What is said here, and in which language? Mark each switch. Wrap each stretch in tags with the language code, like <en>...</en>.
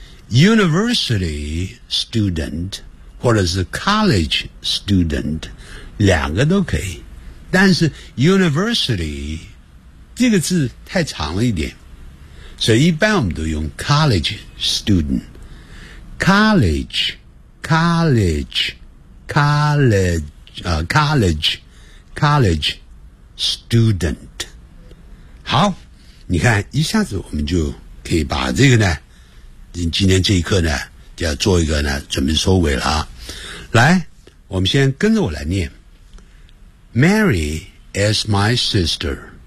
<zh>YUniversity student 或者是 college student， 两个都可以，但是 university 这个字太长了一点，所以一般我们都用 college student。</zh> <en>college college college college college student。</en> <zh>好，你看一下子我们就可以把这个呢，今天这一课呢就要做一个呢准备收尾了啊。来，我们先跟着我来念。</zh> <en>Mary is my sister.</en>